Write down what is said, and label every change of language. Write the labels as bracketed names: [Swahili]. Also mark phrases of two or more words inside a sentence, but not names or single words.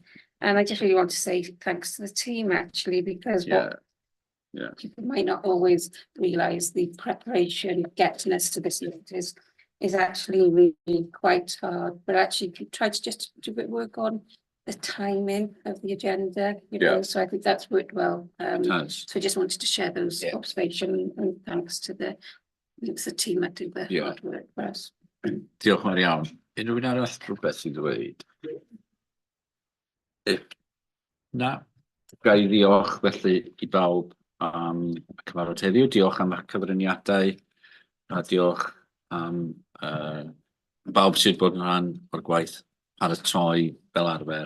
[English] And I just really want to say thanks to the team actually, because people might not always realise the preparation, getting us to this is actually really quite hard. But actually, if you try to just do a bit of work on the timing of the agenda, so I think that's worked well. So I just wanted to share those observations and thanks to the team that do the hard work for us. [Welsh] Diolch yn fawr iawn. Unrhyw un arall rhywbeth i ddweud? Na. Gai ddiolch felly i bawb am y cyfarfod heddiw. Diolch am eich cyfraniadau a diolch am bawb sydd bod yn rhan o'r gwaith paratoi fel arfer.